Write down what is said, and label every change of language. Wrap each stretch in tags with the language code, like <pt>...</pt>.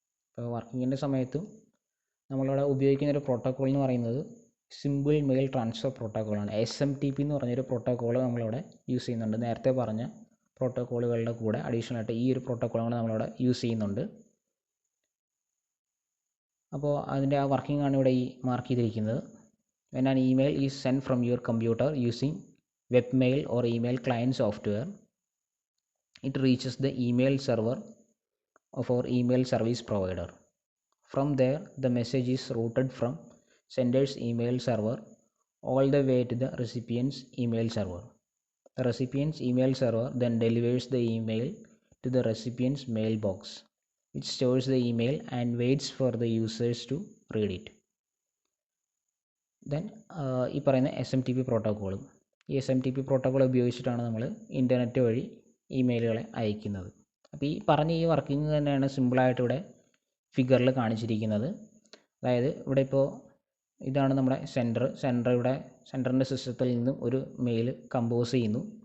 <ml>ഇപ്പോൾ വർക്കിങ്ങിൻ്റെ സമയത്തും നമ്മളിവിടെ ഉപയോഗിക്കുന്നൊരു പ്രോട്ടോക്കോൾ എന്ന് പറയുന്നത് സിമ്പിൾ മെയിൽ ട്രാൻസ്ഫർ പ്രോട്ടോക്കോളാണ്. SMTP എന്ന് പറഞ്ഞൊരു പ്രോട്ടോക്കോൾ നമ്മളിവിടെ യൂസ് ചെയ്യുന്നുണ്ട്. നേരത്തെ പറഞ്ഞ പ്രോട്ടോക്കോളുകളുടെ കൂടെ അഡീഷണൽ ആയിട്ട് ഈ ഒരു പ്രോട്ടോക്കോൾ നമ്മളിവിടെ യൂസ് ചെയ്യുന്നുണ്ട്. അപ്പോൾ അതിൻ്റെ ആ വർക്കിംഗ് ആണ് ഇവിടെ ഈ മാർക്ക് ചെയ്തിരിക്കുന്നത്.</ml> <en>When an email is sent from your computer using webmail or email client software, it reaches the email server of our email service provider. From there, the message is routed from sender's email server all the way to the recipient's email server. The recipient's email server then delivers the email to the recipient's mailbox, which stores the email and waits for the users to read it.</en> <ml>Then ഈ പറയുന്ന SMTP പ്രോട്ടോക്കോളും, ഈ SMTP protocol ഉപയോഗിച്ചിട്ടാണ് നമ്മൾ internet വഴി ഇമെയിലുകളെ അയക്കുന്നത്. അപ്പോൾ ഈ പറഞ്ഞ ഈ വർക്കിംഗ് തന്നെയാണ് സിമ്പിളായിട്ട് ഇവിടെ ഫിഗറിൽ കാണിച്ചിരിക്കുന്നത്. അതായത് ഇവിടെ ഇപ്പോൾ ഇതാണ് നമ്മുടെ സെൻറ്റർ ഇവിടെ സെൻറ്ററിൻ്റെ സിസ്റ്റത്തിൽ നിന്നും ഒരു മെയിൽ കമ്പോസ് ചെയ്യുന്നു.</ml>